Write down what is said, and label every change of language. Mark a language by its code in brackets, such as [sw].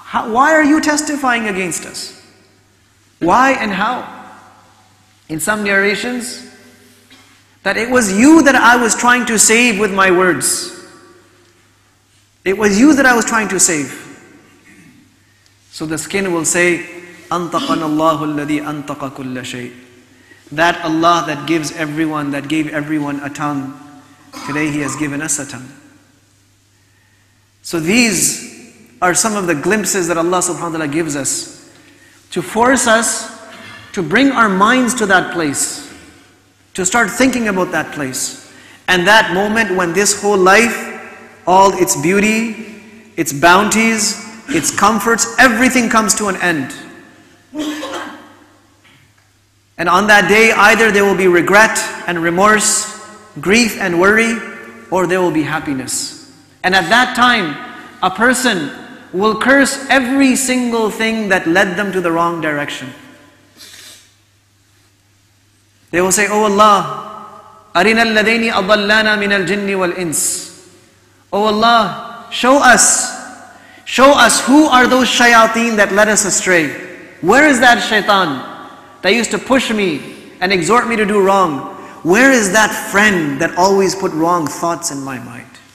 [en] Why are you testifying against us? Why and how? In some narrations, that it was you that I was trying to save with my words. It was you that I was trying to save. So the skin will say, [ar] أَنْطَقَنَ اللَّهُ الَّذِي أَنْطَقَ كُلَّ شَيْءٍ. [en] That Allah that gives everyone, that gave everyone a tongue, today He has given us a tongue. So these are some of the glimpses that Allah subhanahu wa ta'ala gives us to force us to bring our minds to that place, to start thinking about that place. And that moment when this whole life, all its beauty, its bounties, its comforts, everything comes to an end. And on that day, either there will be regret and remorse, grief and worry, or there will be happiness. And at that time, a person will curse every single thing that led them to the wrong direction. They will say, Oh Allah, [ar] أَرِنَا الَّذَيْنِ أَضَلَّانَا مِنَ الْجِنِّ وَالْإِنسِ. [en] Oh Allah, show us who are those shayateen that led us astray. Where is that shaitan that used to push me and exhort me to do wrong? Where is that friend that always put wrong thoughts in my mind?